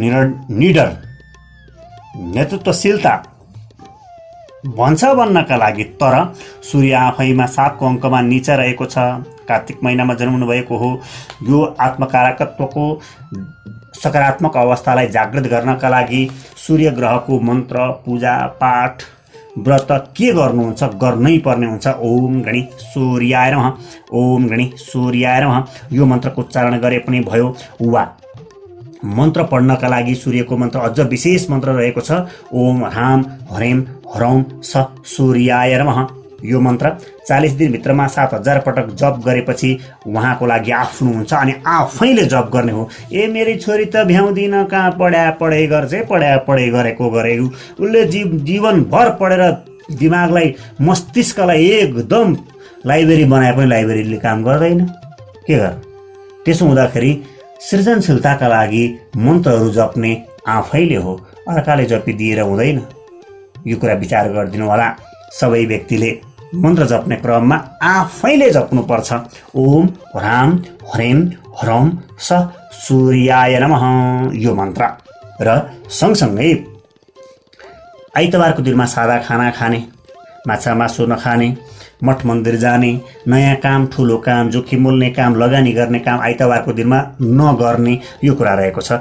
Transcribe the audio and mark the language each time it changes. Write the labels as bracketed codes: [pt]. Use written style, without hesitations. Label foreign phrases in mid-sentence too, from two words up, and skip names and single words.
[ne] निडर, नेतृत्वशीलता भन्छ भन्नका लागि, तर सूर्य आफैमा 7 को अङ्कमा नीचा रहेको छ, कार्तिक महिनामा जन्मनु भएको हो। यो आत्मकारकत्वको सकारात्मक अवस्थालाई जागृत गर्नका लागि सूर्य ग्रहको मन्त्र, पूजा पाठ, व्रत के गर्नुहुन्छ, गर्नै पर्ने हुन्छ। [sa] ओम गणी सूर्याय नमः, ओम गणी सूर्याय नमः, [ne] यो मन्त्रको उच्चारण गरे पनि भयो। वा मन्त्र पढ्नका लागि सूर्यको मन्त्र अझ विशेष मन्त्र रहेको छ, [sa] ओम ह्राम ह्रैम ह्रौम स सूर्याय नमः। [ne] यो मन्त्र 40 दिनभित्रमा 7000 पटक जप गरेपछि उहाँको लागि आफ्नो हुन्छ अनि आफैले जप गर्ने हो। ए मेरी छोरी त भ्याउँदिन, कहाँ पढाइ गर्छ, पढाइ गरेको उसले जीवनभर पढेर दिमागलाई, मस्तिष्कलाई एकदम लाइब्रेरी बनाए पनि लाइब्रेरीले काम गर्दैन, के गर। त्यसो हुँदाखेरि सृजनशीलताका लागि मन्त्रहरू जप्ने आफैले हो, अर्काले जपिदिएर हुँदैन। यो कुरा विचार गरिदिनु होला। सबै व्यक्तिले मन्त्र जप्ने क्रममा आफैले जप्नुपर्छ। [sa] ओम ह्राम ह्रैम ह्रौम स सूर्याय नमः, [ne] यो मन्त्र। र सँगसँगै आइतबारको दिनमा सादा खाना खाने, माछा मासु नखाने, मठ मन्दिर जाने, नयाँ काम, ठुलो काम, जोखिम मोल्ने काम, लगानी गर्ने काम आइतबारको दिनमा नगर्ने, यो कुरा रहेको छ।